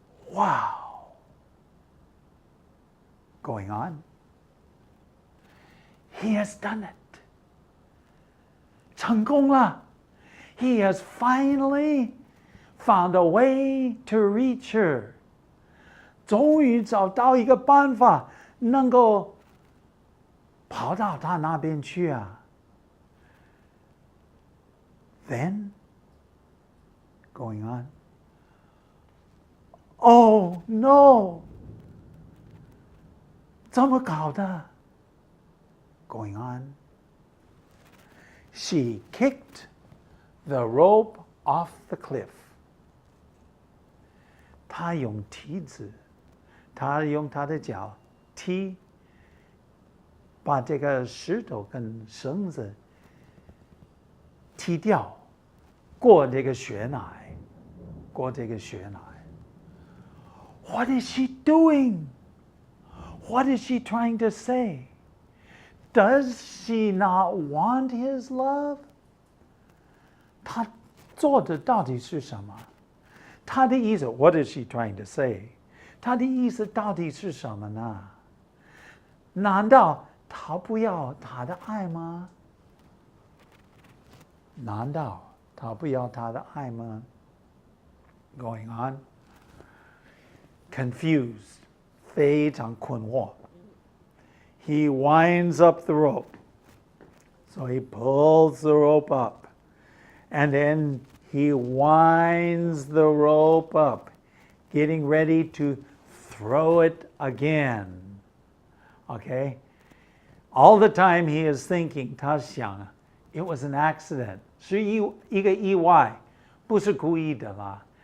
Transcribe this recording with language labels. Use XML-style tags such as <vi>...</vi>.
<en>Wow. Going on. He has done it.</en> <zh>成功了.</zh> <en>He has finally found a way to reach her.</en> <zh>终于找到一个办法能够跑到他那边去啊。</zh> <en>Then, going on. Oh no!</en> <zh>怎么搞的？</zh> <en>Going on. She kicked the rope off the cliff.</en> <zh>她用蹄子，她用她的脚踢，把这个石头跟绳子踢掉，过这个悬崖，过这个悬崖。</zh> <en>What is she doing? What is she trying to say? Does she not want his love?</en> <zh>她做的到底是什么？她的意思</zh> <en>What is she trying to say?</en> <zh>她的意思到底是什么呢？难道她不要他的爱吗？难道她不要他的爱吗？</zh> <en>Going on. Confused.</en> <zh>非常困惑。</zh> <en>He winds up the rope. So he pulls the rope up. And then he winds the rope up, getting ready to throw it again. Okay? All the time he is thinking,</en> <zh>他想</zh> <en>it was an accident.</en> <zh>是一个意外，不是故意的啦。</zh>